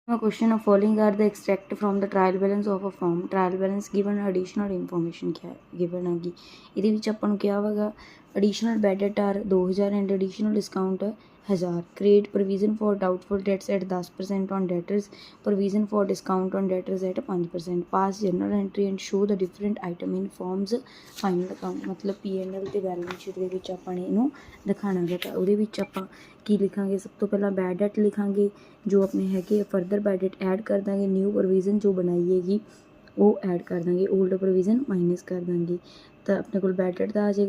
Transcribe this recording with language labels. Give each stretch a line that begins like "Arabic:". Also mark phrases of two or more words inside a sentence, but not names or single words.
English: A question of following are the extract from the trial balance of a firm. Trial balance given additional information
Hindi: क्या है
English: given
Punjabi: ਹੈਗੀ ਇਹਦੇ ਵਿੱਚ ਆਪਾਂ ਨੂੰ ਕਿਹਾ ਹੋਵੇਗਾ
English: additional bad debt are 2000 and additional discount 1000. Create provision for doubtful debts at 10% on debtors, provision for discount on debtors at 5%. Pass journal entry and show the different item in forms final account.
Punjabi: मतलब P&L ਤੇ
English: balance sheet
Punjabi: ਦੇ ਵਿੱਚ ਆਪਾਂ ਨੇ ਇਹਨੂੰ ਦਿਖਾਣਾ ਗਾ ਤਾਂ ਉਹਦੇ ਵਿੱਚ ਆਪਾਂ ਕੀ ਲਿਖਾਂਗੇ ਸਭ ਤੋਂ ਪਹਿਲਾਂ
English: bad debt
Punjabi: ਲਿਖਾਂਗੇ ਜੋ ਆਪਣੇ ਹੈਗੇ
English: further bad debt add
Punjabi: ਕਰ ਦਾਂਗੇ
English: new provision
Punjabi: ਜੋ ਬਣਾਈ ਹੈਗੀ ਉਹ ਐਡ ਕਰ ਦਾਂਗੇ
English: old provision minus
Punjabi: ਕਰ ਦਾਂਗੇ ਤਾਂ ਆਪਣੇ ਕੋਲ
English: bad debt
Punjabi: ਦਾ ਆ ਜਾਏਗਾ।